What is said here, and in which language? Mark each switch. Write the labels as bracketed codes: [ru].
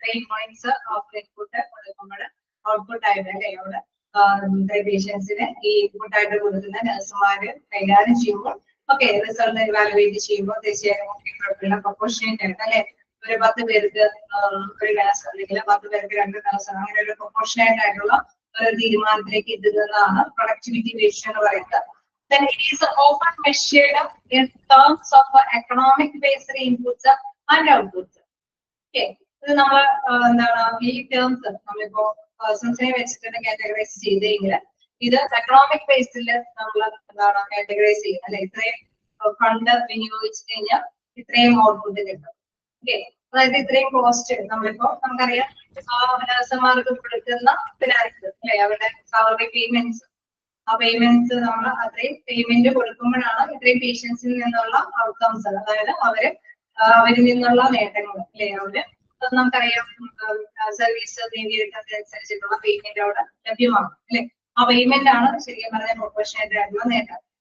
[ml] Units of input കൊടുക്കുമ്പോൾ output ആയിട്ട് അല്ലെ അവിടെ പേഷ്യൻസിന് ഈ ഇൻപുട്ട് ആയിട്ട് കൊടുക്കുന്ന നഴ്സുമാര് കൈകാര്യം ചെയ്യുമ്പോൾ ഓക്കെ, റിസൾട്ട് ഇവാലുവേറ്റ് ചെയ്യുമ്പോൾ തീർച്ചയായും കുഴപ്പമില്ല, പ്രൊപ്പോർഷനേറ്റ് ആയിട്ട് അല്ലെ, ഒരു 10 പേർക്ക് ഒരു ക്ലാസ് അല്ലെങ്കിൽ 10 പേർക്ക് 2 ക്ലാസ്, അങ്ങനെ ഒരു പ്രൊപ്പോർഷനേറ്റ് ആയിട്ടുള്ള ഒരു തീരുമാനത്തിലേക്ക് എത്തുന്നതാണ് പ്രൊഡക്ടിവിറ്റി റേഷ്യോ എന്ന് പറയുന്നത്. [en] Then it is often measured in terms of economic based inputs and outputs. [ml] Okay, ഇത് നമ്മൾ എന്താണ് ഈ ടേംസ് നമ്മളിപ്പോ പേഴ്സൺസിനെ വെച്ചിട്ട് കാറ്റഗറൈസ് ചെയ്തെങ്കിൽ ഇത് എക്കണോമിക് ബേസിൽ നമ്മൾ എന്താണ് കാറ്റഗറൈസ് ചെയ്യുന്നത് അല്ലെ, ഇത്രയും ഫണ്ട് വിനിയോഗിച്ചു കഴിഞ്ഞാൽ ഇത്രയും ഔട്ട്പുട്ട് കിട്ടും. ഓക്കെ, അതായത് ഇത്രയും കോസ്റ്റ് നമ്മളിപ്പോ നമുക്കറിയാം നഴ്സുമാർക്ക് കൊടുക്കുന്ന ഫിനാൻസ് അല്ലെ, അവരുടെ സാലറി പേയ്മെന്റ്സ്, ആ പേയ്മെന്റ്സ് നമ്മൾ അത്രയും പേയ്മെന്റ് കൊടുക്കുമ്പോഴാണ് ഇത്രയും പേഷ്യൻസിൽ നിന്നുള്ള ഔട്ട്കംസ്, അതായത് അവരിൽ നിന്നുള്ള നേട്ടങ്ങൾ അല്ലെ, അവര് നമുക്കറിയാം സർവീസ് നേടിയെടുക്കുന്നതനുസരിച്ചിട്ടുള്ള പേയ്മെന്റ് അവിടെ ലഭ്യമാകും അല്ലെ, ആ പേയ്മെന്റ് ആണ് ശരിക്കും പറഞ്ഞ പ്രൊപ്പോർഷനേറ്റ് ആയിട്ടുള്ള നേട്ടം.